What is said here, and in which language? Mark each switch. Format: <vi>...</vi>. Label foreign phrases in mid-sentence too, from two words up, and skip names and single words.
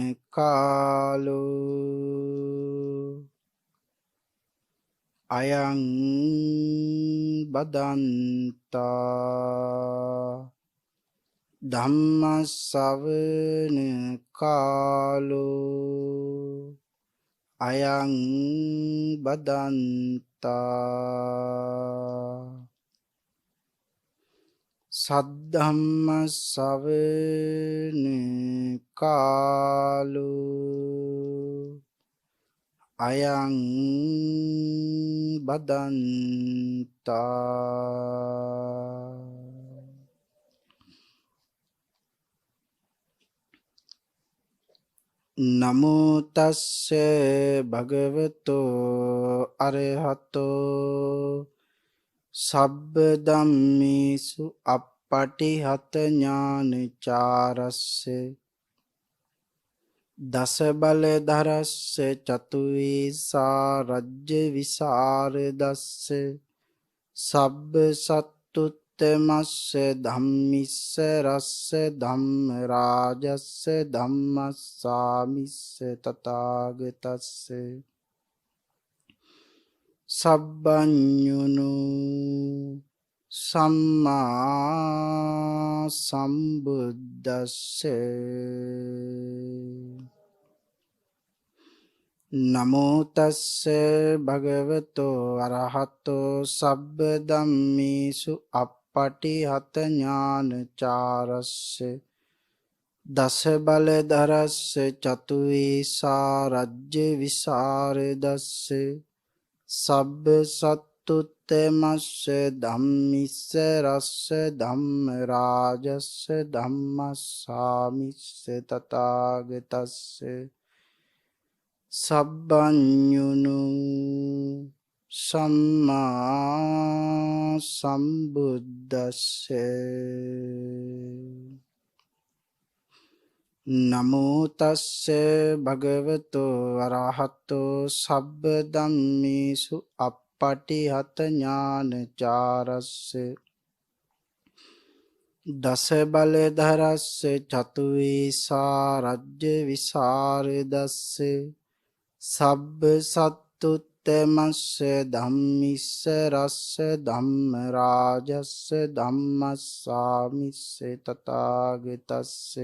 <pi>කාලෝ අයං බදන්තා ධම්ම ශ්‍රවණ කාලෝ අයං බදන්තා සද්ධම්ම ශ්‍රවණ කාලෝ අයං බදන්තා නමෝ තස්ස භගවතෝ අරහතෝ සබ්බ ධම්මේසු අප්පටිහත ඥානචාරස්ස දස බල ධරස්ස චතුවේසා රජ්‍ය විසරදස්ස සබ්බ සත්තුත්තමස්ස ධම්මිස්ස රස්ස ධම්ම රාජස්ස ධම්මස්සාමිස්ස තථාගතස්ස සබ්බඤුනු සම්මා සම්බුද්දස්ස නමෝ තස්ස භගවතෝ අරහතෝ සබ්බ ධම්මේසු අප්පටිහත ඥානචාරස්ස දස බල ධරස්ස චතුවේසා රජ්‍ය විසරදස්ස සබ්බ සත්තුත්තමස්ස ධම්මිස්ස රස්ස ධම්ම රාජස්ස ධම්මස්සාමිස්ස තථාගතස්ස සබ්බඤුනු සම්මා සම්බුද්දස්ස නමෝ තස්ස භගවතෝ අරහතෝ සබ්බ ධම්මේසු අප්පටිහත ඥානචාරස්ස දස බල ධරස්ස චතුවේසා රජ්‍ය විසරදස්ස සබ්බ සත්තුත්තමස්ස ධම්මිස්ස රස්ස ධම්ම රාජස්ස ධම්මස්සාමිස්ස තථාගතස්ස</pi>